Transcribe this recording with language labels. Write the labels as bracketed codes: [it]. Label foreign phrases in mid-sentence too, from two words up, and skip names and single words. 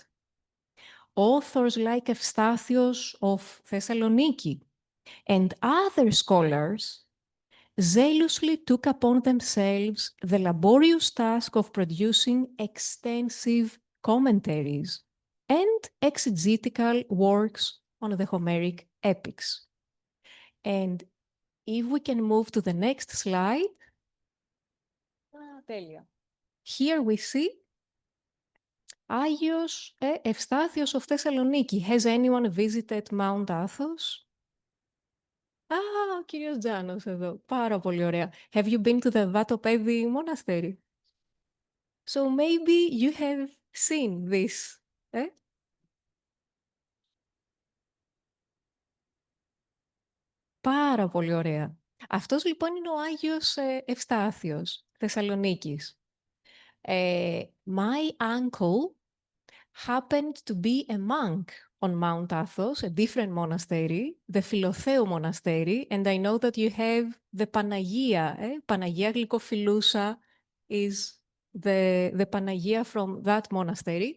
[en] Authors like Evstathios of Thessaloniki and other scholars zealously took upon themselves the laborious task of producing extensive commentaries and exegetical works on the Homeric epics. And if we can move to the next slide. Τέλεια. Here we see Άγιος Ευστάθιος of Thessaloniki. Has anyone visited Mount Athos? [el] Ο κύριος Τζάνος εδώ. Πάρα πολύ ωραία. [en] Have you been to the Vatopedi Monastery? So maybe you have seen this. [el] Πάρα πολύ ωραία. Αυτός λοιπόν είναι ο Άγιος Ευστάθιος Θεσσαλονίκης. [en] My uncle happened to be a monk on Mount Athos, a different monastery, the Philotheu monastery, and I know that you have the Panagia. Panagia Glycophilousa is the Panagia from that monastery.